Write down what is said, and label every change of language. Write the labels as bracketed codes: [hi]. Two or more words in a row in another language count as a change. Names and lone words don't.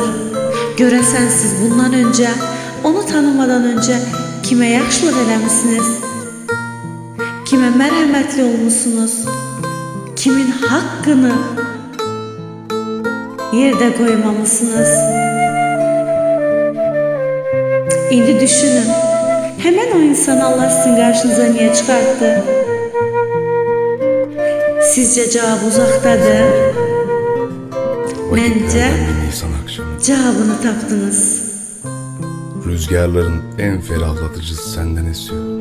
[az] Görəsən siz bundan öncə, onu tanımadan öncə kimə yaxşılıq eləmişsiniz? Kimə mərhəmətli olmuşsunuz? Kimin haqqını yerdə qoymamışsınız? İndi düşünün, [tr] hemen o insanı Allah sizin qarşınıza niye çıkarttı? Sizce cevap uzaktadır. Bence cevabını taptınız. Rüzgarların en ferahlatıcısı senden esiyor.